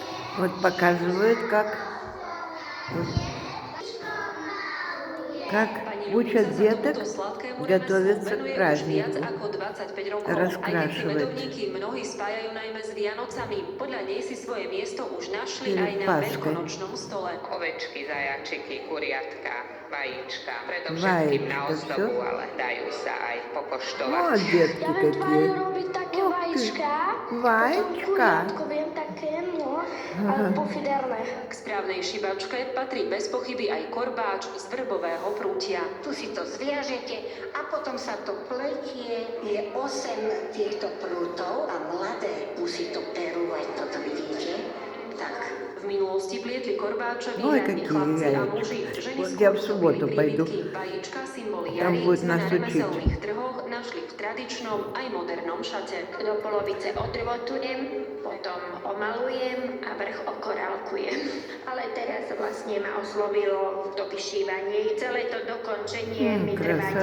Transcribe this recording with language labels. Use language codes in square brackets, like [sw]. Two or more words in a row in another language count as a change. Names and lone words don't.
[ru] Вот показывают, как учат деток готовиться к праздниku, раскрашивать [sk] mnohí spájajú najmä s Vianocami. Podľa nej si svoje miesto už našli aj [ru] перед [sk] na [ru] Пасхой. [sk] veľkonočnom stole. Ovečky, zajačiky, kuriatka, vajíčka. Predovšetkým na Vajíčka, ozdobu, [ru] всё. [sk] ale dajú sa aj pokoštovať. [ru] Вот детки [sk] Ja viem [ru] какие. [sk] tváriu robiť také [ru] Uch ty, [sk] vajíčka, potom vajíčka. kuriátko viem také, no, ale pofiderné. K správnej šibačke patrí bez pochyby aj korbáč z vrbového prútia. Tu si to zviažete a potom sa to pletie. Je 8 týchto prútov a mladé pusy to perú, aj toto vidíte. Tak. V minulosti plietli korbáče [ru] Ой, [sk] výhradne [ru] какие [sk] chlapci a [ru] яйца. [sk] muži. Ženy [ru] Вот [sk] skôr [ru] я в субботу [sk] robili [ru] пойду. [sk] príbytky. Vajíčka, symboly [ru] Там [sk] jary, [ru] будет [sk] sme [ru] нас [sk] na [ru] учить. [sk] remeselných trhoch našli v tradičnom aj modernom šate. Do polovice odrvotujem, potom omalujem a vrch okorálkujem. Ale teraz vlastne ma oslovilo to vyšívanie. Celé to dokončenie mi trvá deň a